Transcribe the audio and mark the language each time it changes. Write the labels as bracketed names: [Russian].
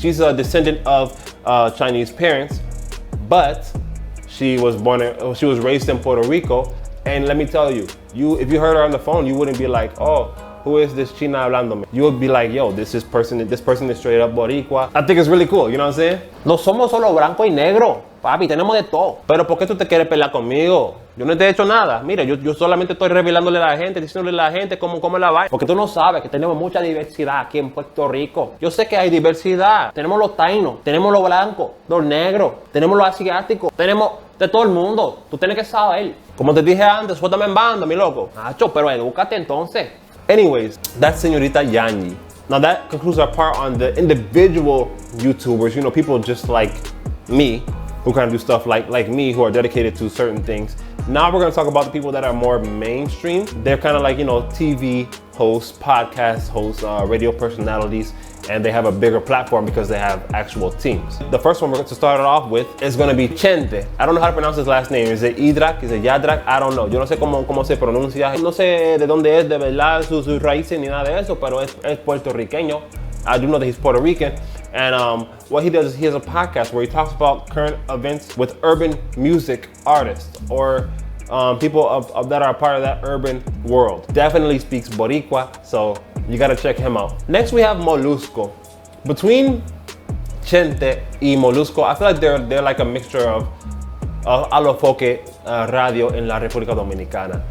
[English] She's a descendant of Chinese parents, but she was raised in Puerto Rico. And let me tell you, if you heard her on the phone, you wouldn't be like, oh, who is this [Spanish] China hablándome? [English] You would be like, yo, this person is straight up Boricua. I think it's really cool, you know what I'm saying? [Spanish] No somos solo blanco y negro, papi, tenemos de todo. Pero ¿por qué tú te quieres pelear conmigo? Yo no te he hecho nada. Mira, yo solamente estoy revelándole a la gente, diciéndole a la gente cómo la va. Porque tú no sabes que tenemos mucha diversidad aquí en Puerto Rico. Yo sé que hay diversidad. Tenemos los tainos, tenemos los blancos, los negros, tenemos los asiáticos, tenemos de todo el mundo. Tú tienes que saber. Como te dije antes, suéltame en banda, mi loco. Nacho, pero edúcate entonces. [English] Anyways, that's Señorita Yanyi. Now that concludes our part on the individual YouTubers, you know, people just like me who kind of do stuff like me, who are dedicated to certain things. Now we're gonna talk about the people that are more mainstream. They're kind of like, you know, TV hosts, podcast hosts, radio personalities, and they have a bigger platform because they have actual teams. The first one we're going to start it off with is going to be Gente. I don't know how to pronounce his last name. Is it Idrak? Is it Yadrak? I don't know. [Spanish] Yo no sé cómo se pronuncia. No sé de dónde es de verdad sus raíces ni nada de eso, pero es puertorriqueño. [English] I do know that he's Puerto Rican. And what he does is he has a podcast where he talks about current events with urban music artists or people that are a part of that urban world. Definitely speaks Boricua, so you gotta check him out. Next we have Molusco. Between Gente y Molusco, I feel like they're like a mixture of Alofoque Radio in La República Dominicana.